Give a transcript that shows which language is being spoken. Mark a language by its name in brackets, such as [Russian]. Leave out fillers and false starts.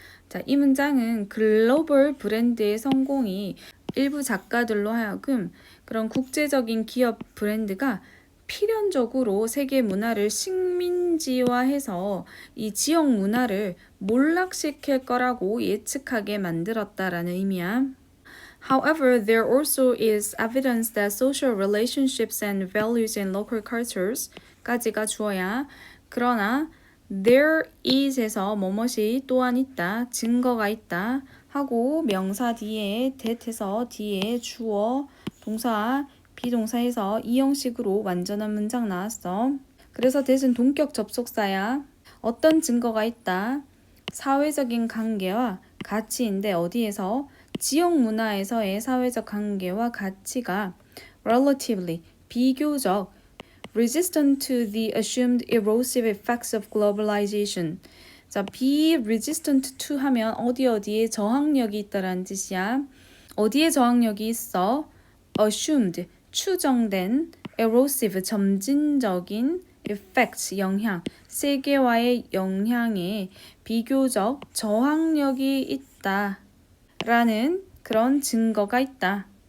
[Korean] 자, 이 문장은 글로벌 브랜드의 성공이 일부 작가들로 하여금 그런 국제적인 기업 브랜드가 필연적으로 세계 문화를 식민지화해서 이 지역 문화를 몰락시킬 거라고 예측하게 만들었다라는 의미야. [English] However, there also is evidence that social relationships and values in local cultures [Korean] 까지가 주어야. 그러나 there is에서 뭐뭇이 또한 있다, 증거가 있다 하고 명사 뒤에 that해서 뒤에 주어, 동사, 비동사해서 이 형식으로 완전한 문장 나왔어. 그래서 that은 동격 접속사야. 어떤 증거가 있다? 사회적인 관계와 가치인데 어디에서? 지역 문화에서의 사회적 관계와 가치가 [English] relatively, [Korean] 비교적 [English] resistant to the assumed erosive effects of globalization. [Korean] 자, be resistant to 하면 어디에 저항력이 있다라는 뜻이야. 어디에 저항력이 있어? assumed, 추정된, erosive, 점진적인, effects, 영향, 세계화의 영향에 비교적 저항력이 있다 라는 그런 증거가 있다.